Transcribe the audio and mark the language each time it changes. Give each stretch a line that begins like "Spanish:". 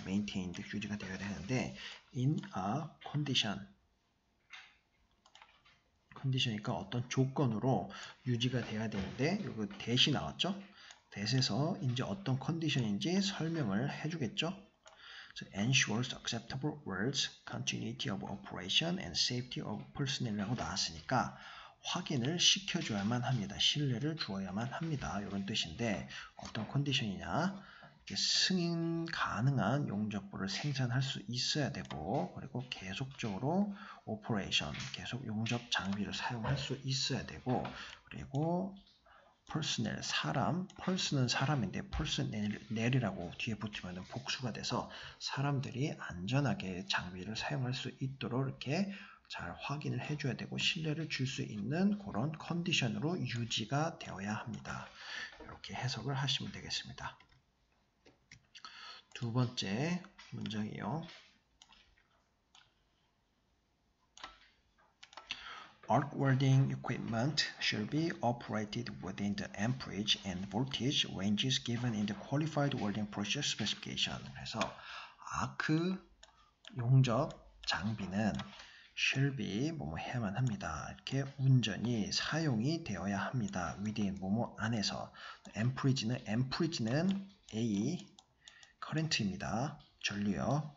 Korean: maintained 유지가 되어야 되는데 in a condition이니까 어떤 조건으로 유지가 돼야 되는데 여기 that이 나왔죠? that에서 이제 어떤 컨디션인지 설명을 해주겠죠?
English: So ensures acceptable welds, continuity of operation, and safety of personnel이라고
Korean: 나왔으니까 확인을 시켜줘야만 합니다. 신뢰를 주어야만 합니다. 이런 뜻인데 어떤 컨디션이냐? 승인 가능한 용접부를 생산할 수 있어야 되고 그리고 계속적으로 오퍼레이션, 계속 용접 장비를 사용할 수 있어야 되고 그리고 personnel, 사람, person은 사람인데 personnel이라고 뒤에 붙으면 복수가 돼서 사람들이 안전하게 장비를 사용할 수 있도록 이렇게 잘 확인을 해줘야 되고 신뢰를 줄 수 있는 그런 컨디션으로 유지가 되어야 합니다. 이렇게 해석을 하시면 되겠습니다. 두 번째 문장이요.
English: Arc welding equipment should be operated within the amperage and voltage ranges given in the qualified welding process specification.
Korean: 그래서 아크 용접 장비는 shall be 뭐뭐 해야만 합니다. 이렇게 운전이 사용이 되어야 합니다. within 뭐뭐 안에서 amperage는 A 커렌트입니다. 전류요.